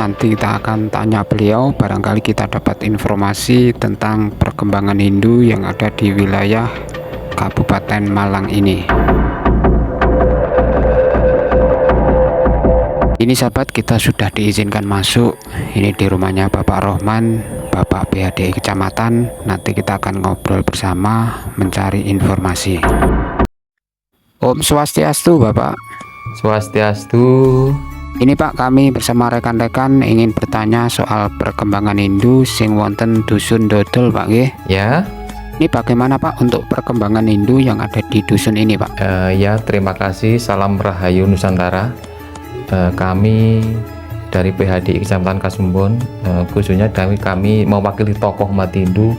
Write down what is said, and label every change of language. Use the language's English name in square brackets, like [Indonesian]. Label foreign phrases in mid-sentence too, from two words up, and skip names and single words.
[Indonesian] Nanti kita akan tanya beliau, barangkali kita dapat informasi tentang perkembangan Hindu yang ada di wilayah Kabupaten Malang ini. Ini sahabat, kita sudah diizinkan masuk. Ini di rumahnya Bapak Rohman, Bapak PHDI Kecamatan. Nanti kita akan ngobrol bersama, mencari informasi. Om Swastiastu Bapak. Swastiastu. Ini Pak, kami bersama rekan-rekan ingin bertanya soal perkembangan Hindu [Javanese] sing wonten [Indonesian] Dusun Dodol Pak nggih. Ya. Ini bagaimana Pak untuk perkembangan Hindu yang ada di dusun ini Pak? Ya, terima kasih. Salam Rahayu Nusantara. Kami dari PHDI Kecamatan Kasembon, khususnya kami mewakili tokoh umat Hindu.